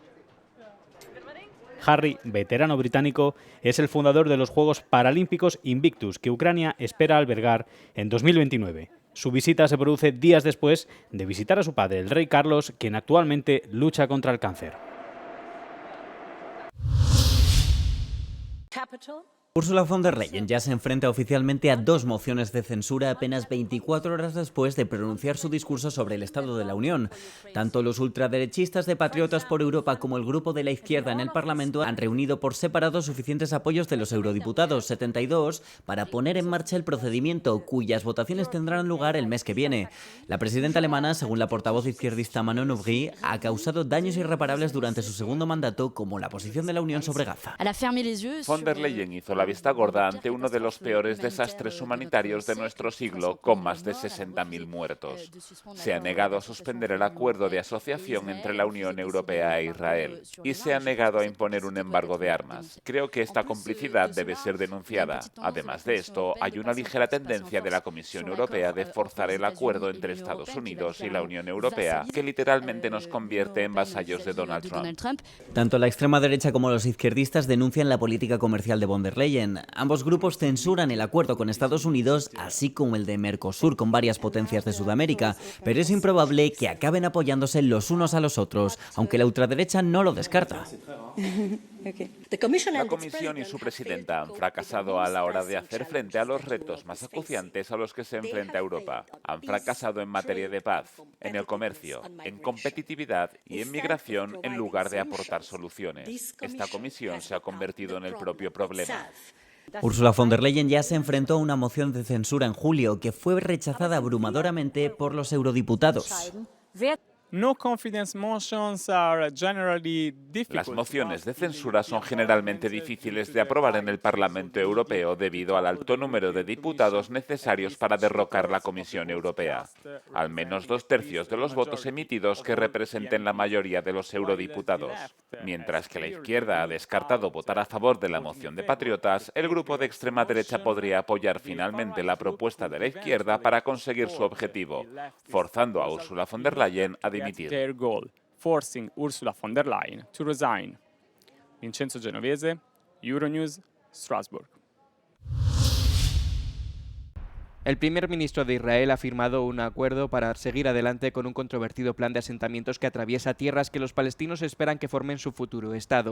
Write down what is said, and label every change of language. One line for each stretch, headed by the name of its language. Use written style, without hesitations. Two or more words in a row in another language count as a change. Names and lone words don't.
Spanish: Harry, veterano británico, es el fundador de los Juegos Paralímpicos Invictus, que Ucrania espera albergar en 2029. Su visita se produce días después de visitar a su padre, el rey Carlos, quien actualmente lucha contra el cáncer. Ursula von der Leyen ya se enfrenta oficialmente a 2 mociones de censura apenas 24 horas después de pronunciar su discurso sobre el Estado de la Unión. Tanto los ultraderechistas de Patriotas por Europa como el grupo de la izquierda en el Parlamento han reunido por separado suficientes apoyos de los eurodiputados, 72, para poner en marcha el procedimiento, cuyas votaciones tendrán lugar el mes que viene. La presidenta alemana, según la portavoz izquierdista Manon Aubry, ha causado daños irreparables durante su segundo mandato, como la posición de la Unión sobre Gaza. Von der Leyen hizo la vista gorda ante uno de los peores desastres humanitarios de nuestro siglo, con más de 60.000 muertos. Se ha negado a suspender el acuerdo de asociación entre la Unión Europea e Israel y se ha negado a imponer un embargo de armas. Creo que esta complicidad debe ser denunciada. Además de esto, hay una ligera tendencia de la Comisión Europea de forzar el acuerdo entre Estados Unidos y la Unión Europea, que literalmente nos convierte en vasallos de Donald Trump. Tanto la extrema derecha como los izquierdistas denuncian la política comercial de von der Leyen. Ambos grupos censuran el acuerdo con Estados Unidos, así como el de Mercosur con varias potencias de Sudamérica, pero es improbable que acaben apoyándose los unos a los otros, aunque la ultraderecha no lo descarta. La Comisión y su presidenta han fracasado a la hora de hacer frente a los retos más acuciantes a los que se enfrenta Europa. Han fracasado en materia de paz, en el comercio, en competitividad y en migración en lugar de aportar soluciones. Esta Comisión se ha convertido en el propio problema. Ursula von der Leyen ya se enfrentó a una moción de censura en julio que fue rechazada abrumadoramente por los eurodiputados. Las mociones de censura son generalmente difíciles de aprobar en el Parlamento Europeo debido al alto número de diputados necesarios para derrocar la Comisión Europea. Al menos 2/3 de los votos emitidos que representen la mayoría de los eurodiputados. Mientras que la izquierda ha descartado votar a favor de la moción de Patriotas, el grupo de extrema derecha podría apoyar finalmente la propuesta de la izquierda para conseguir su objetivo, forzando a Ursula von der Leyen a dimitir.
English: Their goal, forcing Ursula von der Leyen to resign. Vincenzo Genovese, Euronews, Strasbourg.
Spanish: El primer ministro de Israel ha firmado un acuerdo para seguir adelante con un controvertido plan de asentamientos que atraviesa tierras que los palestinos esperan que formen su futuro Estado.